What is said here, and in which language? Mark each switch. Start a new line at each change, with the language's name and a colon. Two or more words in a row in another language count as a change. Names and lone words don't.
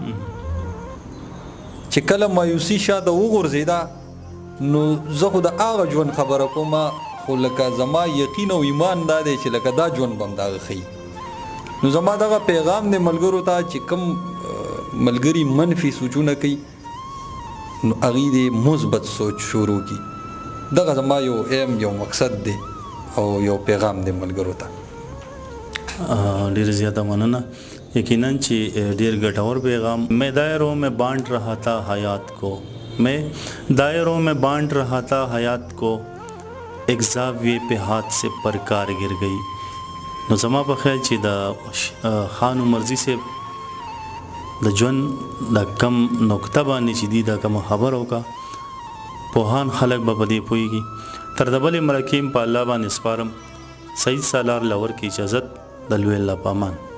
Pashto: چې کله مایوسي شاته وغورځېده نو زه خو د هغه ژوند خبره کوم خو لکه زما یقین او ایمان دا دی چې لکه دا ژوند به هم د هغه ښیي نو زما دغه پیغام دی ملګرو ته چې کوم ملګري منفي سوچونه کوي نو هغوی د مثبت سوچ شروع کړي دغه زما یو ایم یو مقصد دی او یو پیغام دی ملګرو ته ډېر زیاته مننه یقینا چې ډېر ګټور پیغام
Urdu: میں دائروں میں بانٹ رہا تھا حیات کو میں دائروں میں بانٹ رہا تھا حیات کو ایک زاویے پہ ہاتھ سے پرکار گر گئی
Pashto: نو زما په خیال چې د خان عمرزي صاحب د ژوند د کم نقطه باندې چې دي دا کوم خبر وکړه پوهان خلک به په دې پوهېږي تر د بلې مرکې په الله باندې سپارم سید سالار لور کې اجازت د لوی الله په امان